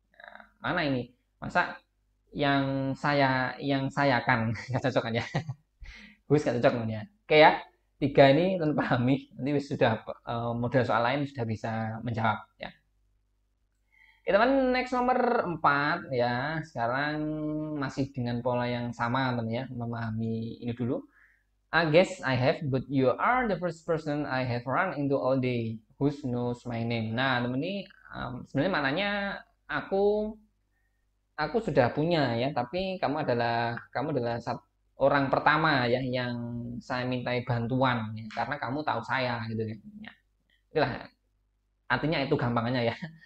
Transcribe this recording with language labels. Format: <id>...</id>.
<id>Nah, mana ini, masa yang saya kan nggak cocok kan ya. Whose nggak cocok teman ya. Oke ya, 3 ini teman pahami, nanti sudah model soal lain sudah bisa menjawab ya. Oke teman, next nomor 4 ya. Sekarang masih dengan pola yang sama teman ya, memahami ini dulu.</id> <en>I guess I have, but you are the first person I have run into all day who knows my name.</en> <id>Nah, temen ini sebenarnya maknanya aku aku sudah punya ya, tapi kamu adalah orang pertama ya yang saya mintai bantuan ya, karena kamu tahu saya gitu ya. Ya, itulah artinya itu gampangannya ya.</id>